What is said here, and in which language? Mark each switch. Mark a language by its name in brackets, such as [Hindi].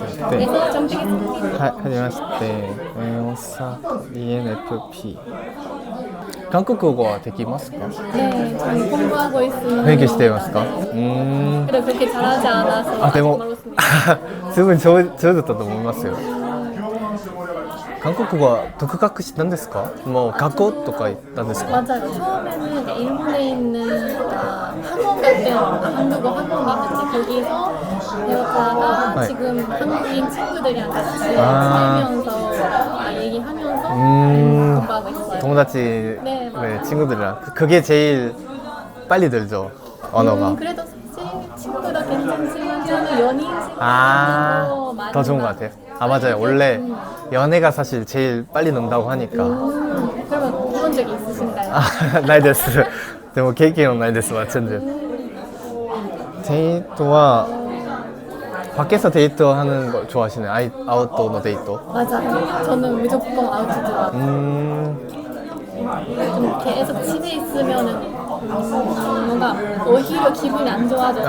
[Korean] 네. 준비했습니다. [Japanese] はじめまして。大阪 ENFP。韓国語はできますか？ [Korean] 네, 저는 공부하고 있습니다. [Japanese] 勉強していますか？ [Korean] 그래도 그렇게 잘하지 않아서 아, 데모. 말했습니다. [Japanese] すごい上手だったと思いますよ。韓国語は独学したんですか？もう学校とか行ったんですか？ [Korean] 맞아요. 처음에는 이제 일본에 있는 학원 같은 한국어 학원이 있는데 거기서 배웠다가 네. 지금 한국인 친구들이랑 같이 살면서 얘기하면서 공부하고 있어요. [Japanese] 友達、 [Korean] 네, 맞아요. 친구들이랑 그게 제일 빨리 늘죠, 언어가. 그래도 사실 친구도 괜찮지만 저는 연인 시간 아, 많이 더 좋은 것 같아요. 아, 맞아요. 원래 연애가 사실 제일 빨리 는다고 하니까. 그러면 그런 적이 있으신가요? [Japanese] あ、ないです。でも経験はないです、全然。デートは [Korean] 밖에서 데이트하는 거 좋아하시나요? 아웃도어 데이트? 맞아요. 저는 무조건 아웃도어. 좀 계속 집에 있으면은 뭔가 오히려 기분이 안 좋아져서.